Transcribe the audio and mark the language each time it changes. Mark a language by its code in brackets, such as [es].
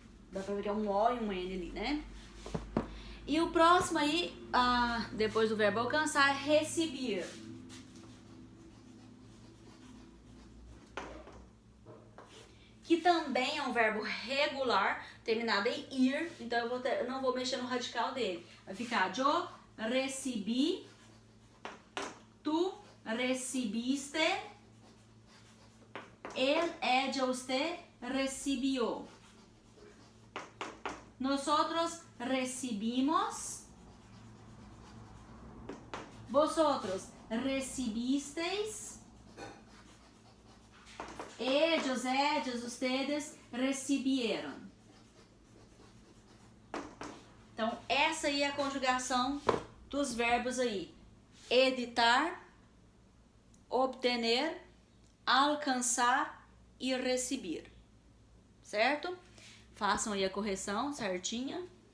[pt] Dá pra ver que é um O e um N ali, né? E o próximo aí, depois do verbo alcançar, é receber. Que também é um verbo regular, terminado em ir, então eu não vou mexer no radical dele. Vai ficar, [es] yo recebi, tú recibiste, él, ella, usted recibió. Nosotros recibimos, vosotros recibisteis, ellos, ellas, ustedes recibieron. [pt] Então, essa aí é a conjugação dos verbos aí. Editar, obter, alcançar e receber. Certo? Façam aí a correção certinha.